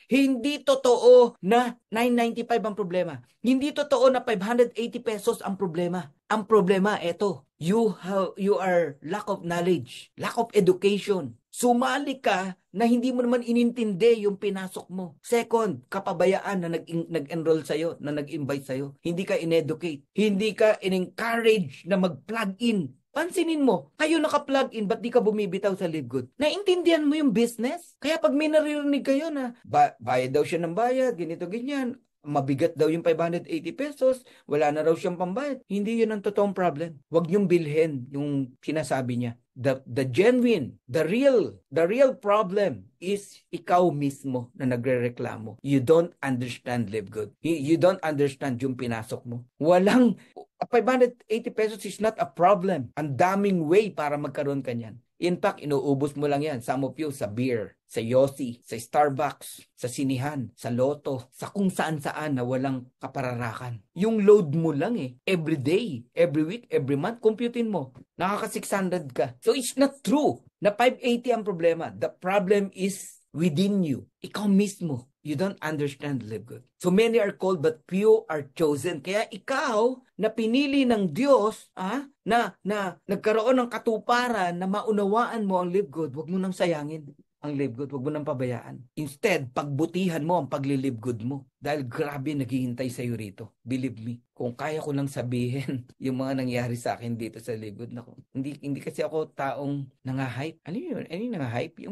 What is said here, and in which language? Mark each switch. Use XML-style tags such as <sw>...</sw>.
<tl>Hindi totoo na 995 ang problema. Hindi totoo na 580 pesos ang problema. Ang problema, eto.</tl> <en>You are lack of knowledge. Lack of education.</en> <tl>Sumali ka na hindi mo naman inintindi yung pinasok mo. Second, kapabayaan na nag-enroll sa'yo, na nag-invite sa'yo. Hindi ka in-educate. Hindi ka in-encourage na mag-plug in. Pansinin mo, kayo naka-plug in, ba't di ka bumibitaw sa Live Good? Naintindihan mo yung business? Kaya pag may naririnig kayo na bayad daw siya ng bayad, ganito, ganyan, mabigat daw yung 580 pesos, wala na raw siyang pambayad. Hindi yun ang totoong problem. Huwag niyong bilhin yung sinasabi niya.</tl> <en>The genuine, the real problem is</en> <tl>ikaw mismo na nagrereklamo.</tl> <en>You don't understand Live Good. You don't understand</en> <tl>yung pinasok mo.</tl> <en>580 pesos is not a problem.</en> <tl>Ang daming way para magkaroon ka niyan. In fact, inuubos mo lang yan.</tl> <en>Some of you</en> <tl>sa beer, sa Yossi, sa Starbucks, sa sinihan, sa loto, sa kung saan-saan na walang kapararakan. Yung load mo lang eh.</tl> <en>Every day, every week, every month,</en> <tl>computein mo. Nakaka-600 ka.</tl> <en>So it's not true</en> <tl>na 580 ang problema.</tl> <en>The problem is within you.</en> <tl>Ikaw mismo.</tl> <en>You don't understand Live Good. So many are called but few are chosen.</en> <tl>Kaya ikaw na pinili ng Diyos, na nagkaroon ng katuparan na maunawaan mo ang Live Good, wag mo nang sayangin ang Live Good, wag mo nang pabayaan. Instead, pagbutihan mo ang pagli-Live Good mo. Dahil grabe naghihintay sa'yo rito.</tl> <en>Believe me,</en> <tl>kung kaya ko lang sabihin yung mga nangyari sa akin dito sa Live Good, nako, hindi kasi ako taong nangahype. Ano yun? Ano yung nangahype?</tl>